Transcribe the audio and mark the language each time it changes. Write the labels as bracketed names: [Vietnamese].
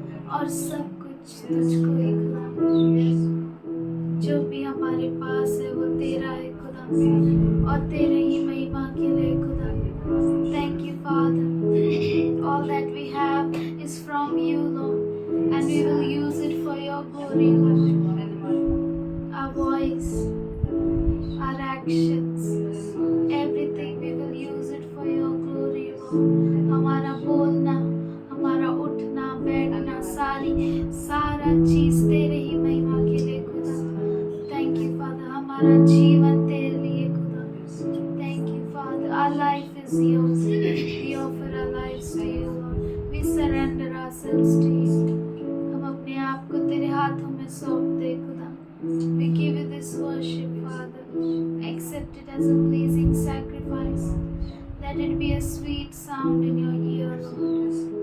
[Hindi] और सब कुछ तुझको ही खुदा। जो भी हमारे पास है वो तेरा है खुदा, और तेरे ही महिमा के लिए खुदा। [English] Thank you, Father. All that we have is from you, Lord, and we will use it for your glory, Lord. Our voice, our actions, everything we will use it for your glory, Lord. [Hindi] हमारा बोलना, हमारा उठना बैठना, सारा चीज तेरे ही महिमा के लिए खुदा। [English] Thank you, Father. [Hindi] हमारा जीवन तेरे लिए खुदा। [English] Thank you, Father. Our life is yours. We offer our lives to you, Lord. We surrender ourselves to you. [Hindi] हम अपने आप को तेरे हाथों में सौंप दे खुदा। [English] We give you this worship, Father. Accept it as a pleasing sacrifice. Let it be a sweet sound in your ear, Lord.